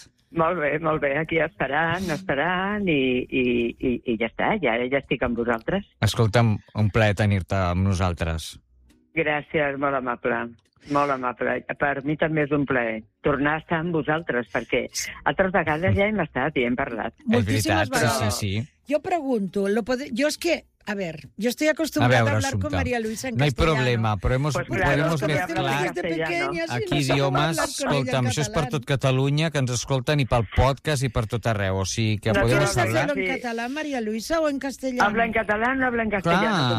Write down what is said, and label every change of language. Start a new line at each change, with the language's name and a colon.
Catalan: Molt bé, aquí esperant i ja està, ja estic amb vosaltres. Escolta'm, un plaer tenir-te amb nosaltres. Gràcies, molt amable. Molt amable. Per mi també és un plaer tornar a estar amb vosaltres, perquè altres vegades ja hem estat i hem parlat. Moltíssimes vegades. Sí. Jo pregunto, jo és que...
Spanish: A ver, yo estoy acostumbrada a hablar Assumpta con María Luisa en castellano. No hay problema, pero podemos mezclar aquí idiomas.
Catalan: Escolta'm, això és per tot Catalunya, que ens escolten, i pel podcast i per tot arreu. O sigui, que podem hablar...
Spanish: ¿No quieres hacerlo en català, María Luisa, o en castellano? Habla en català, no habla en castellano.